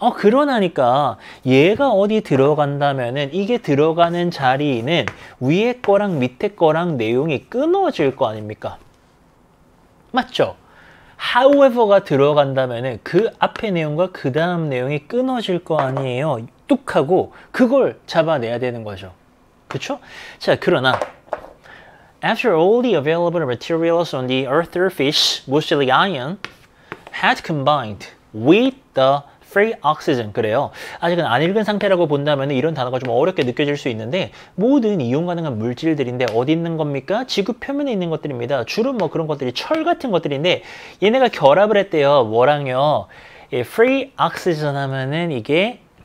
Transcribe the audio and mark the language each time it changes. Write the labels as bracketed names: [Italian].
[Korean] 그러나니까 얘가 어디 들어간다면은 이게 들어가는 자리는 위에 거랑 밑에 거랑 내용이 끊어질 거 아닙니까? 맞죠? however가 들어간다면은 그 앞에 내용과 그 다음 내용이 끊어질 거 아니에요. 뚝 하고 그걸 잡아내야 되는 거죠. 그쵸? 자, 그러나 [English] After all the available materials on the earth surface, mostly iron, had combined with the free oxygen. [Korean] 그래요. 아직은 안 읽은 상태라고 본다면 이런 단어가 좀 어렵게 느껴질 수 있는데, 모든 이용 가능한 물질들인데 어디 있는 겁니까? 지구 표면에 있는 것들입니다. 주로 뭐 그런 것들이 철 같은 것들인데, 얘네가 결합을 했대요. 뭐랑요? free oxygen 하면은 이게